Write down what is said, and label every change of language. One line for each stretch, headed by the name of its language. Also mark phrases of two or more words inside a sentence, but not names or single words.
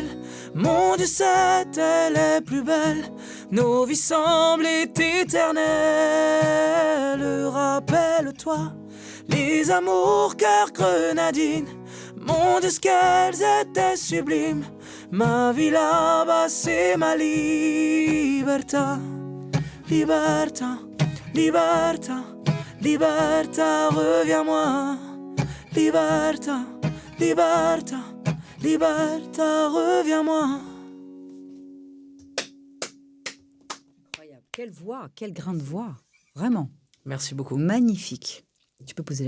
French: Mon Dieu, c'était les plus belles. Nos vies semblaient éternelles. Rappelle-toi les amours cœur grenadine. Mon Dieu, ce qu'elles étaient sublimes. Ma vie là-bas, c'est ma libertà.
Italian: Libertà, libertà, libertà,
French: reviens-moi.
Italian: Libertà, libertà, libertà,
French: reviens-moi. Incroyable. Quelle voix, quel grain de voix. Vraiment. Merci beaucoup. Magnifique. Tu peux poser la